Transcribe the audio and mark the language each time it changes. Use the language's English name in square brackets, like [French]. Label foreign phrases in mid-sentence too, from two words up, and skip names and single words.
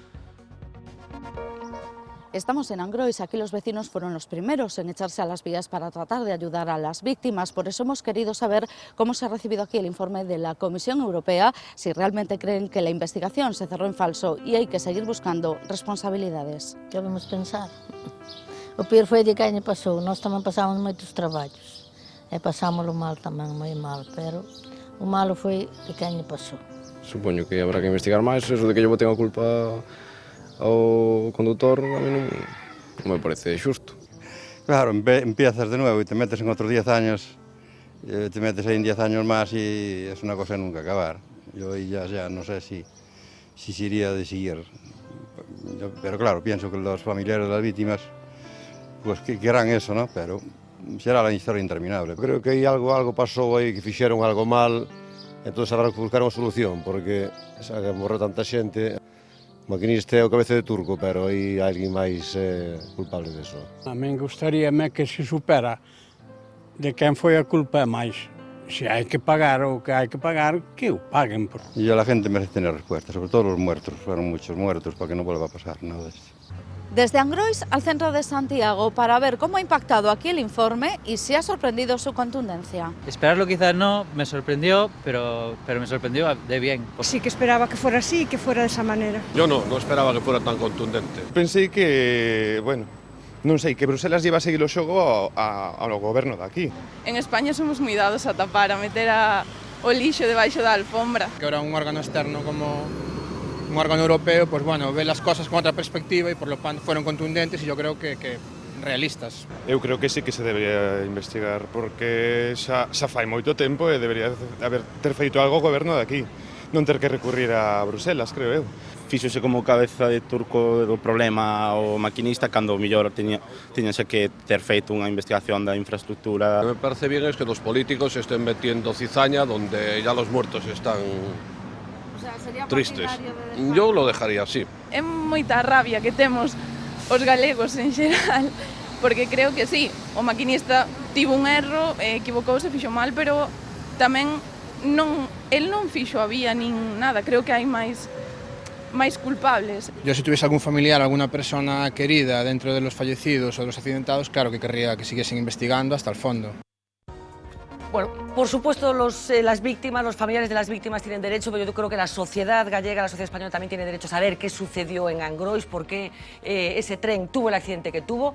[Spanish] Estamos en Angrois, aquí los vecinos fueron los primeros en echarse a las vías para tratar de ayudar a las víctimas, por eso hemos querido saber cómo se ha recibido aquí el informe de la Comisión Europea, si realmente creen que la investigación se cerró en falso y hay que seguir buscando responsabilidades. [Galician] Que vamos pensar? O pior foi de que año pasou, nós tamén pasamos moitos traballos, e pasámoslo mal tamén, moi mal, pero o malo foi de que año pasou. Supoño que habrá que investigar máis, eso de que [Spanish] yo tengo culpa [Galician] ao conductor, a mí non me parece xusto. [Spanish] Claro, empiezas de nuevo e te metes en otros 10 años, te metes ahí en 10 años más y es una cosa de nunca acabar. Yo ya no sé si se iría de seguir, pero claro, pienso que los familiares de las víctimas pues que querrán eso, ¿no? Pero será la historia interminable. [Galician] Creo que aí algo pasou aí, que fixeron algo mal, entón habrá que buscar unha solución, porque xa que morreu tanta xente, o maquinista é o cabeza de turco, pero aí hai alguén máis culpable deso. A min gustaríame que se supera de quen foi a culpa máis. Se hai que pagar o que hai que pagar, que o paguen. [Spanish] E a la gente merece tener respuesta, sobre todo los muertos, fueron muchos muertos, para que non vuelva a pasar nada de esto. Desde Angrois al centro de Santiago para ver cómo ha impactado aquí el informe y si ha sorprendido su contundencia. Esperarlo quizás no, me sorprendió, pero me sorprendió de bien. Sí que esperaba que fuera así, que fuera de esa manera. Yo no esperaba que fuera tan contundente. Pensé que, bueno, [Galician] Non sei, que Bruselas lleva a seguir o xogo ao goberno de aquí. En España somos moi dados a tapar, a meter o lixo debaixo da alfombra. [Spanish] Que ahora un órgano externo como un órgano europeo, pues bueno, ve las cosas con otra perspectiva y por lo tanto fueron contundentes y yo creo que realistas. [Galician] Eu creo que sí que se debería investigar, porque xa fai moito tempo e debería ter feito algo o goberno de aquí, non ter que recurrir a Bruselas, creo eu. Fíxose como cabeza de turco do problema o maquinista cando mellor tiñase que ter feito unha investigación da infraestructura. [Spanish] Lo que me parece bien es que los políticos estén metiendo cizaña donde ya los muertos están tristes. Yo lo dejaría así. [Galician] É moita rabia que temos os galegos en xeral, porque creo que sí, o maquinista tivo un erro, equivocouse, fixo mal, pero tamén el non fixo a vía nin nada, creo que hai máis culpables. [Spanish] Yo si tuviese algún familiar, alguna persona querida dentro de los fallecidos o de los accidentados, claro que querría que siguiesen investigando hasta el fondo. Bueno, por supuesto las víctimas, los familiares de las víctimas tienen derecho, pero yo creo que la sociedad gallega, la sociedad española también tiene derecho a saber qué sucedió en Angrois, por qué ese tren tuvo el accidente que tuvo.